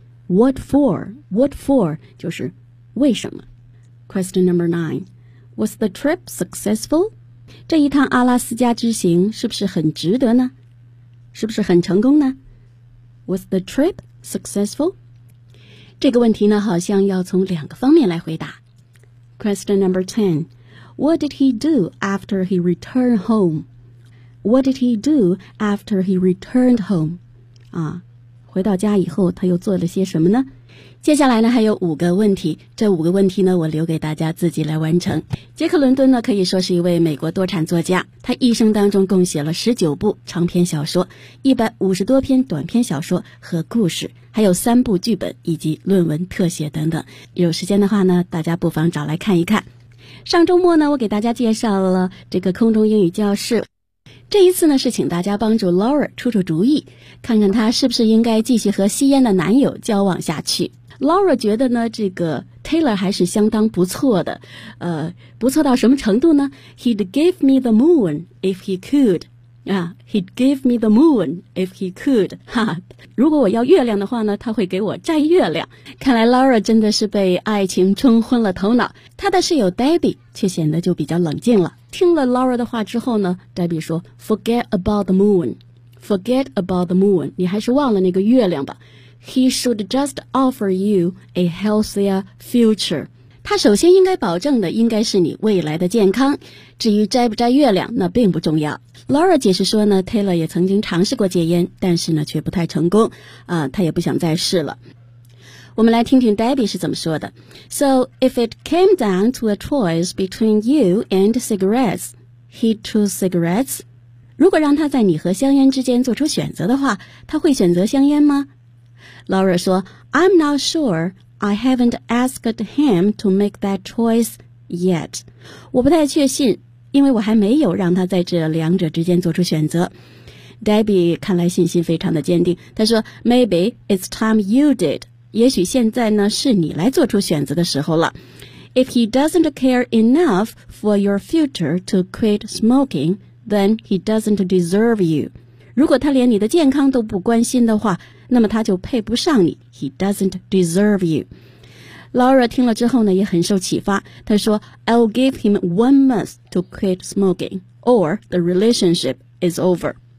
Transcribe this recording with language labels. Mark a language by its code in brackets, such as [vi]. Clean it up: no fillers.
[en] What for? What for? [zh] 就是为什么？ [en] Question number nine. Was the trip successful? [zh] 这一趟阿拉斯加之行是不是很值得呢？是不是很成功呢？ [en] Was the trip successful? [zh] 这个问题呢好像要从两个方面来回答。 [en] Question number ten. What did he do after he returned home? What did he do after he returned home? [zh] 回到家以后他又做了些什么呢？接下来呢还有五个问题，这五个问题呢我留给大家自己来完成。杰克伦敦呢可以说是一位美国多产作家，他一生当中共写了19部长篇小说，150多篇短篇小说和故事，还有3部剧本以及论文特写等等，有时间的话呢大家不妨找来看一看。上周末呢我给大家介绍了这个空中英语教室，这一次呢是请大家帮助 Laura 出出主意，看看她是不是应该继续和吸烟的男友交往下去。 Laura 觉得呢这个 Taylor 还是相当不错的，不错到什么程度呢？ [en] He'd give me the moon if he could. He'd give me the moon if he could. [zh] 如果我要月亮的话呢他会给我摘月亮。看来 Laura 真的是被爱情冲昏了头脑，他的室友 Debbie 却显得就比较冷静了。听了 Laura 的话之后呢 Debbie 说 [en] Forget about the moon. Forget about the moon. [zh] 你还是忘了那个月亮吧。 [en] He should just offer you a healthier future. [zh] 他首先应该保证的应该是你未来的健康，至于摘不摘月亮那并不重要。 Laura 解释说呢 Taylor 也曾经尝试过戒烟，但是呢却不太成功，他也不想再试了。我们来听听 Debbie 是怎么说的。 [en] So if it came down to a choice between you and cigarettes, he'd choose cigarettes? [zh] 如果让他在你和香烟之间做出选择的话，他会选择香烟吗？ [en] Laura 说 I'm not sure, I haven't asked him to make that choice yet. [zh] 我不太确信，因为我还没有让他在这两者之间做出选择。 Debbie 看来信心非常的坚定，他说 [en] Maybe it's time you did. [zh] 也许现在呢是你来做出选择的时候了。 [en] If he doesn't care enough for your future to quit smoking, then he doesn't deserve you. [zh] 如果他连你的健康都不关心的话，那么他就配不上你。 [en] He doesn't deserve you. Laura [zh] 听了之后呢也很受启发，她说 [en] I'll give him 1 month to quit smoking or the relationship is over.